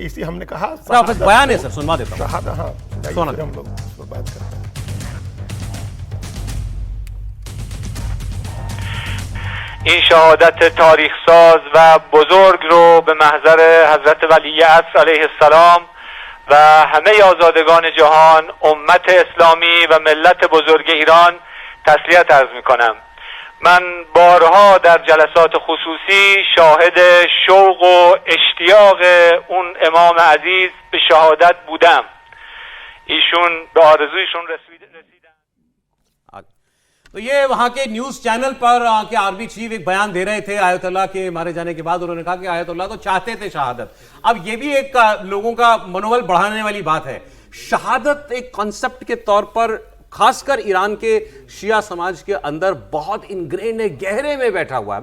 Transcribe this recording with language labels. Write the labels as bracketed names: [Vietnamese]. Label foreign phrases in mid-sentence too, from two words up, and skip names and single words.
[Hindi] इसी हमने कहा बयान है सर, सुनवा देता हूं। हाँ, हम लोग इस पर बात करते हैं। [Persian] این شهادت تاریخ ساز و بزرگ رو به محضر حضرت ولیعصر علیه السلام و همه آزادگان جهان، امت اسلامی و ملت بزرگ ایران تسلیت عرض میکنم. من بارها در جلسات خصوصی شاهد شوق و اشتیاق اون امام عزیز به شهادت بودم. ایشون به آرزویشون رسیدن. [Hindi] तो ये वहां के न्यूज चैनल पर के आर्मी चीफ एक बयान दे रहे थे आयतुल्लाह के मारे जाने के बाद। उन्होंने कहा कि आयतुल्लाह तो चाहते थे शहादत। अब ये भी एक लोगों का मनोबल बढ़ाने वाली बात है। शहादत एक कॉन्सेप्ट के तौर पर खासकर ईरान के शिया समाज के अंदर बहुत इनग्रेन है, गहरे में बैठा हुआ है।